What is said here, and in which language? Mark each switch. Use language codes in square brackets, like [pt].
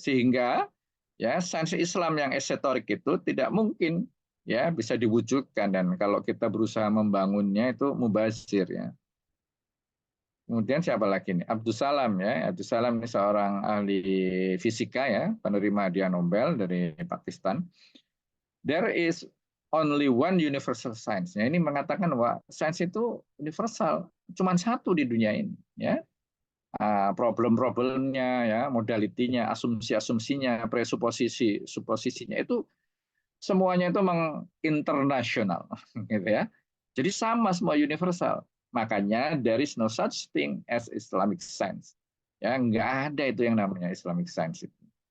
[id] Sehingga ya sains Islam yang esoterik itu tidak mungkin ya bisa diwujudkan, dan kalau kita berusaha membangunnya itu mubazir ya. Kemudian siapa lagi nih? Abdus Salam ya. Abdus Salam ini seorang ahli fisika ya, penerima hadiah Nobel dari Pakistan. [en] There is only one universal science. [id] Ya, ini mengatakan bahwa sains itu universal, cuma satu di dunia ini ya. Problem-problemnya ya, modalitinya, asumsi-asumsinya, presuposisi, suposisinya itu semuanya itu menginternasional gitu ya. Jadi sama, semua universal. Makanya [en] there is no such thing as Islamic science. [id] Ya, nggak ada itu yang namanya Islamic science itu.